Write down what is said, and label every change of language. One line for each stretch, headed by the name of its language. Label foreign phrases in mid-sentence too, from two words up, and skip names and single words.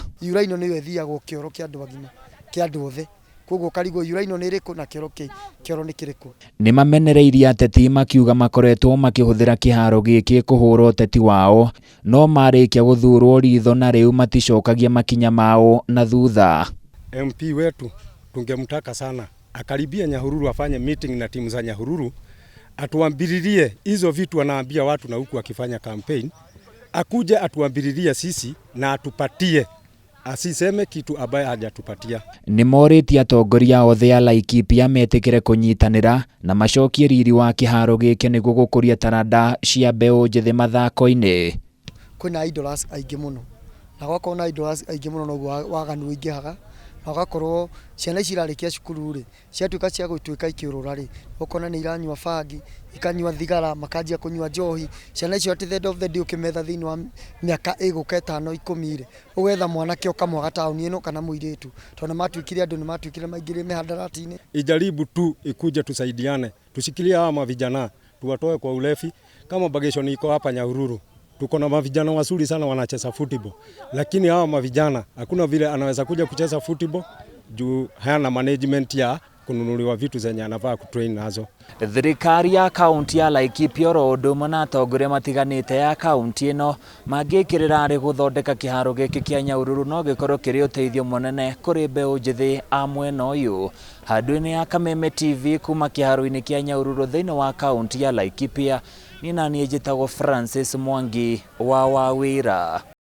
Kikuyu: Yura ĩno nĩyo ĩthiagwo kĩoro kĩa andũ agima, kĩa andũ othe. Koguo karigwo yura ĩno nĩ ĩrĩkũ na kĩoro nĩ kĩrĩkũ. Nĩ mamenereirie ateti makiuga makoretwo makĩhũthĩra kĩharo gĩkĩ kũhũra ũteti wao, no marĩkia gũthurwo ritho na rĩu maticokagia makinya mao na thutha.
Swahili: MP wetu tungemtaka sana akaribia Nyahururu, afanye meeting na timu za Nyahururu, atuambiririe hizo vitu anaambia watu na huku akifanya campaign, akuje atuambiririe sisi na atupatie, asiseme kitu ambaye hajatupatia.
Kikuyu: Nĩ morĩtie atongoria othe a Laikipia metĩkĩre kũnyitanĩra na macokie riri wa kĩharo gĩkĩ nĩguo gũkũria taranda cia mbeũ njĩthĩ mathako-inĩ. Kwĩna idols aingĩ mũno, na gwakorwo na idols aingĩ mũno noguo waganu ũingĩhaga, na gwakorwo ciana ici irarĩkia cukuru rĩ, ciatuĩka cia gũtuĩka ikĩũrũra rĩ, ũkona nĩ iranyua bangi, ikanyua thigara, makanjia kũnyua njohi. Ciana icio
English: at the end of the day
Kikuyu: ũkĩmetha thĩinĩ wa mĩaka ĩgũka 5-10 rĩ, ũgetha mwanake ũkamwaga taũni ĩno kana mũirĩtu, tondũ matuĩkire andũ nĩ matuĩkire maingĩrĩ mĩhandarati-inĩ.
Swahili: Ijaribu tu ikuje tusaidiane, tushikilie hawa mavijana, tuwatoe kwa ulevi. Kama bagation iko hapa Nyahururu, tuko na mavijana wazuri sana wanacheza football, lakini hawa mavijana hakuna vile anaweza kuja kucheza football juu hana management ya kununuliwa vitu zenye anafaa kutrain nazo.
Kikuyu: Thirikari ya kaunti ya Laikipia oro ũndũ ũmwe na atongoria matiganĩte ya kaunti ĩno mangĩkĩrĩra arĩ gũthondeka kĩharo gĩkĩ kĩa Nyahururu no gĩkorwo kĩrĩ ũteithio mũnene kũrĩ mbeũ njĩthĩ a mwena ũyũ. Handũ-inĩ ya Kameme TV kuma kĩharo-inĩ kĩa Nyahururu thĩinĩ wa kaunti ya Laikipia, niĩ naniĩ njĩtagwo Francis Mwangi wa Wawĩra.